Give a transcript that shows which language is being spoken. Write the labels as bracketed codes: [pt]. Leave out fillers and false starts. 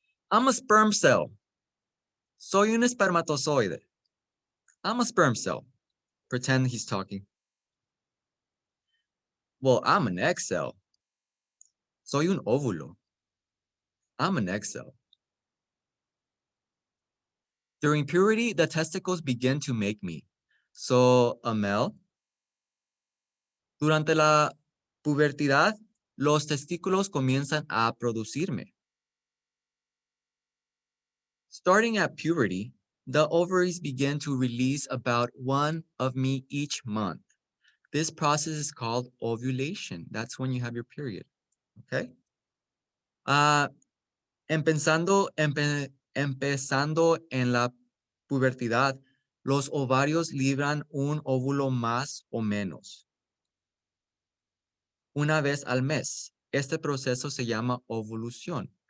[en] I'm a sperm cell. [es] Soy un espermatozoide. [en] I'm a sperm cell. Pretend he's talking. Well, I'm an egg cell. [es] Soy un óvulo. [en] I'm an egg cell. During puberty, the testicles begin to make me. So, a male. [es] Durante la pubertad, los testículos comienzan a producirme. [en] Starting at puberty, the ovaries begin to release about one of me each month. This process is called ovulation. That's when you have your period. Okay? [es] Empezando en la pubertad, los ovarios libran un óvulo más o menos una vez al mes. Este proceso se llama ovulación.